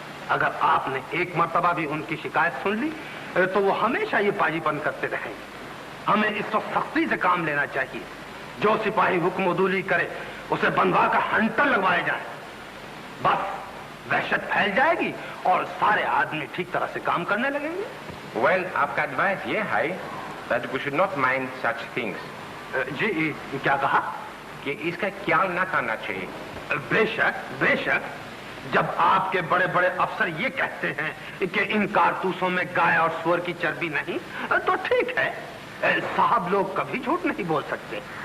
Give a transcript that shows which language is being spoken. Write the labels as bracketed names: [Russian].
[Hindi] अगर आपने एक मर्तबा भी उनकी शिकायत सुन ली तो वो हमेशा ये पाजीपन करते रहेंगे। हमें इस वक्त सख्ती से काम लेना चाहिए। जो सिपाही हुक्म उदूली करे उसे बंधवा का हंटर लगवाए जाए। बस वहशत फैल जाएगी और सारे आदमी ठीक तरह से काम करने लगेंगे। [English] Well, [Hindi] आपका एडवाइस ये है [English] that we should not mind such things. [Hindi] जी, क्या कहा? कि इसका ख्याल न करना चाहिए। बेशक, बेशक। जब आपके बड़े बड़े अफसर ये कहते हैं कि इन कारतूसों में गाय और सुअर की चर्बी नहीं, तो ठीक है। साहब लोग कभी झूठ नहीं बोल सकते।